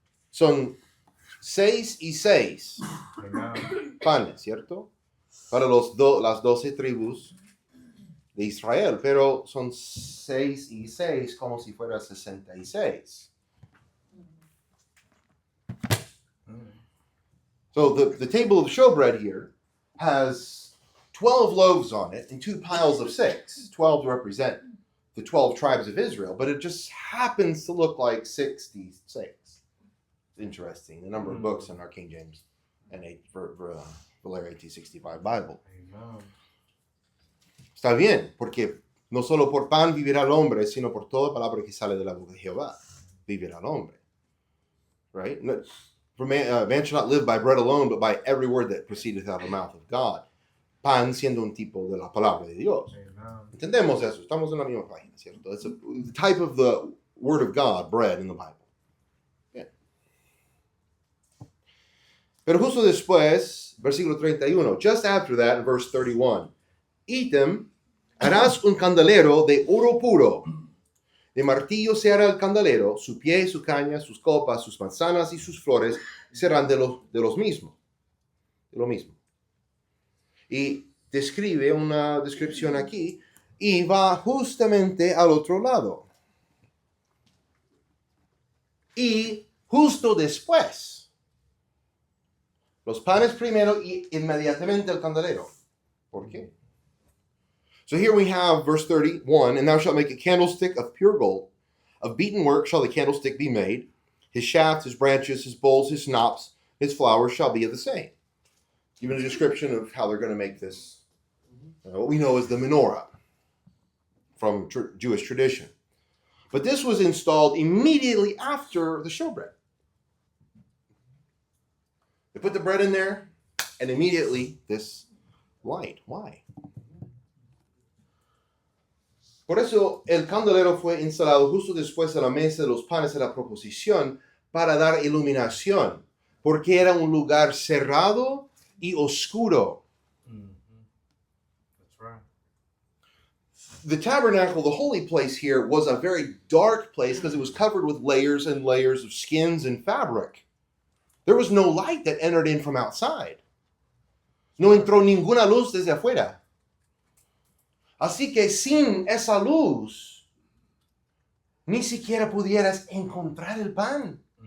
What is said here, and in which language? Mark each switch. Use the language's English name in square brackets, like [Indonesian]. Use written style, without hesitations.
[Spanish] Son 6 y 6 [English] Amen. [Spanish] panes, ¿cierto? Para las 12 tribus de Israel, pero son 6 y 6 como si fuera 66. [English] So the table of showbread here has 12 loaves on it and 2 piles of 6. 12 to represent the 12 tribes of Israel, but it just happens to look like 66. It's interesting. The number of books in our King James and Valera 1865 Bible. Amen. [Spanish] Está bien, porque no solo por pan vivirá el hombre, sino por toda palabra que sale de la boca de Jehová vivirá el hombre. [English] Right? Man shall not live by bread alone, but by every word that proceedeth out of the mouth of God. [Spanish] Pan siendo un tipo de la palabra de Dios. [English] Amen. [Spanish] Entendemos eso, estamos en la misma página, ¿cierto? [English] It's a type of the word of God, bread in the Bible. [Spanish] Bien. Pero justo después, versículo 31, [English] just after that, in verse 31, [Spanish] ítem, harás un candelero de oro puro. De martillo se hará el candelero, su pie, su caña, sus copas, sus manzanas y sus flores serán de lo mismo. Y describe una descripción aquí y va justamente al otro lado. Y justo después, los panes primero y inmediatamente el candelero. ¿Por qué? [English] So here we have verse 31, and thou shalt make a candlestick of pure gold. Of beaten work shall the candlestick be made. His shaft, his branches, his bowls, his knops, his flowers shall be of the same. Given a description of how they're going to make this, what we know as the menorah from Jewish tradition. But this was installed immediately after the showbread. They put the bread in there, and immediately this light. Why? [Spanish] Por eso el candelero fue instalado justo después de la mesa de los panes de la proposición para dar iluminación, porque era un lugar cerrado y oscuro. [English] That's right. The tabernacle, the holy place here, was a very dark place because it was covered with layers and layers of skins and fabric. There was no light that entered in from outside. [Spanish] No entró ninguna luz desde afuera. Así que sin esa luz, ni siquiera pudieras encontrar el pan.